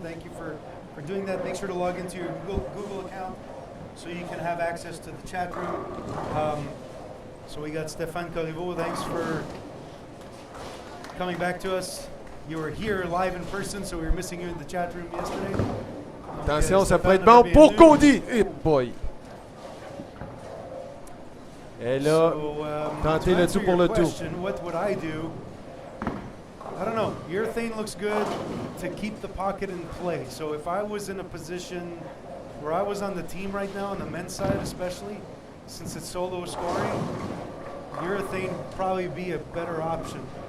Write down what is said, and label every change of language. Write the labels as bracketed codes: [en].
[en] Thank you for doing that. Make sure to log into your Google account so you can have access to the chat room. So we got Stéphane Corriveau. Thanks for coming back to us. You were here live in person, so we were missing you in the chat room yesterday. [fr] Attention, ça peut être bon pour Cody. [en] Hey boy. [fr] Et là, tentez le tout pour le tout. [en] What would I do? I don't know. Urethane looks good to keep the pocket in play. So if I was in a position where I was on the team right now, on the men's side especially, since it's solo scoring, urethane would probably be a better option.